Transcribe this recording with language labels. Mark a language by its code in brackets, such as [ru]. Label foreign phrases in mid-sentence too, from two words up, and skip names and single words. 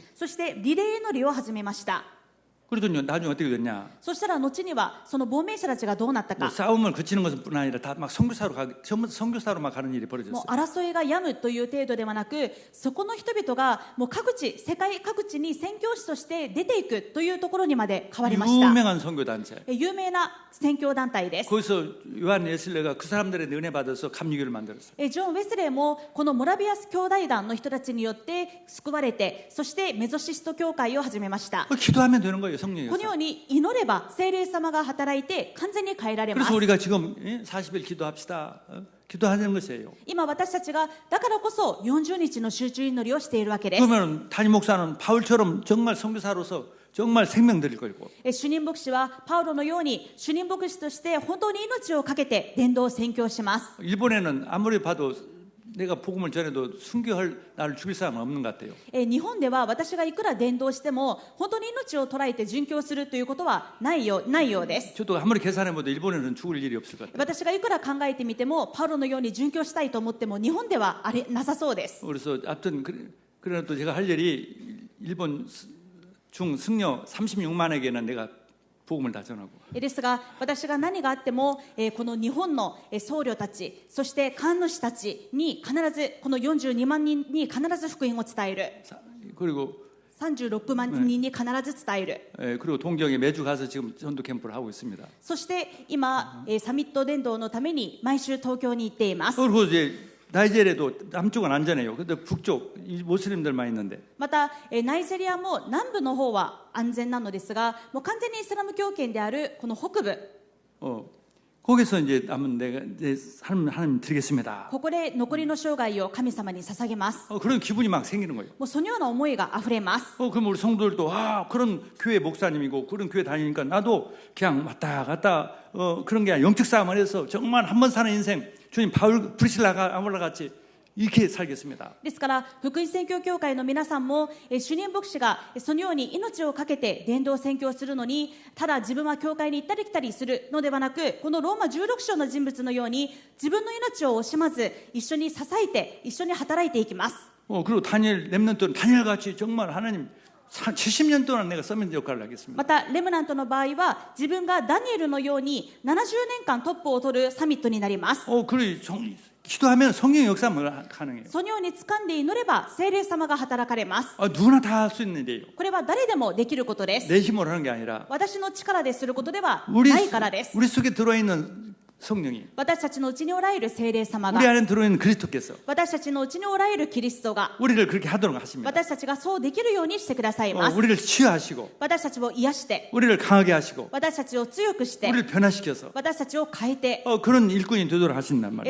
[ja] そしてリレー祈りを始めました。 [ko] 그러더니 나중에 어떻게 됐냐? [ja] そしたら後にはその亡命者たちがどうなったか、 [ko] 싸움을 그치는 것뿐 아니라 다 막 선교사로 막 가는 일이 [ja] もう [ko] 벌어졌어요. [ja] 争いが止むという程度ではなく、そこの人々がもう世界各地に宣教師として出ていくというところにまで変わりました。 [ko] 유명한 선교단체. [ja] 有名な宣教団体です。 [ko] 거기서 요한 웨슬레가 그 사람들의 은혜 받아서 감리교를 만들었어요. [ja] ジョン・ウェスレーもこのモラビアス兄弟団の人たちによって救われて、そしてメゾシスト教会を始めました。 [ko] 기도하면 되는 거예요, [ja] この [ko] 성령에서. [ja] ように祈れば聖霊様が働いて完全に変えられます。 [ko] 그래서 우리가 지금 40일 기도합시다. 기도하는 것이에요. [ja] 今私たちがだからこそ40日の集中祈りをしているわけです。 [ko] 그러면 담임 목사는 바울처럼 정말 선교사로서 정말 생명 드릴 거고. [ja] 主任牧師はパウロのように主任牧師として本当に命を懸けて伝道宣教します。 [ko] 일본에는 아무리 봐도 내가 복음을 전해도 순교할 나를 죽일 사람은 없는 것 같아요. [ja] 日本では私がいくら伝道しても本当に命を捉えて殉教するということはないようです。 [ko] 저도 아무리 계산해봐도 일본에는 죽을 일이 없을 것 같아요. [ja] 私がいくら考えてみてもパウロのように殉教したいと思っても日本ではなさそうです。 [ko] 그래서 아무튼 그래도 제가 할 일이 일본 중 승려 36만에게는 내가 복음을 다 전하고. [ja] ですが私が何があっても、この日本の僧侶たち、そして神主たちに必ずこの42万人に必ず福音を伝える。 [ko] 그리고 [ja] 36万人に必ず伝える。 [ko] 그리고 동경에 매주 가서 지금 전도 캠프를 하고 있습니다. [ja] そして今、サミット伝道のために毎週東京に行っています。 [ko] 그리고 이제 나이제리아도 남쪽은 안전해요. 근데 북쪽 모슬림들만 있는데. [ja] またナイジェリアも南部の方は安全なのですが、もう完全にイスラム教圏であるこの北部、 [ko] 거기서 이제 한번 내가 이제 하나님 드리겠습니다. [ja] ここで残りの生涯を神様に捧げます。 [ko] 그런 기분이 막 생기는 거예요. [ja] もうそのような思いがあふれます。 [ko] 그럼 우리 성도들도 그런 교회 목사님이고 그런 교회 다니니까 나도 그냥 왔다 갔다 그런 게 아니라 영적 싸움을 해서 정말 한 번 사는 인생 주님 바울 브리실라가 아몰라 같이 이렇게 살겠습니다. [ja] ですから福音宣教協会の皆さんも主任牧師がそのように命を懸けて伝道宣教するのに、ただ自分は教会に行ったり来たりするのではなく、このローマ16章の人物のように自分の命を惜しまず一緒に支えて一緒に働いていきます。 [ko] 그리고 다니엘 렘넌트는 다니엘같이 정말 하나님 70년 동안 내가 서밋 역할을 하겠습니다. [ja] またレムナントの場合は自分がダニエルのように70年間トップを取るサミットになります。 [ko] 그래 기도하면 성령 역사 가능해요. [ja] そのように掴んで祈れば聖霊様が働かれます。 [ko] 누구나 다 할 수 있는 일이에요. [ja] これは誰でもできることです。 [ko] 내 힘으로 하는 게 아니라 [ja] 私の力ですることでは [ko] 우리 [ja] ないからです。 [ko] 우리 속에 들어 있는 성령이 [ja] 私たちのうちにおられる聖霊様 [ko] 우리 [ja] が [ko] 안에 들어 있는 그리스도께서 [ja] 私たちのうちにおられるキリストが [ko] 우리를 그렇게 하도록 하십니다. [ja] 私たちがそうできるようにしてくださいます。 [ko] 우리를 치유하시고 [ja] 私たちを癒して [ko] 우리를 강하게 하시고 [ja] 私たちを強くして [ko] 우리를 변화시켜서 [ja] 私たちを変えて [ko] 그런 일꾼이 되도록 하신단 말이에요.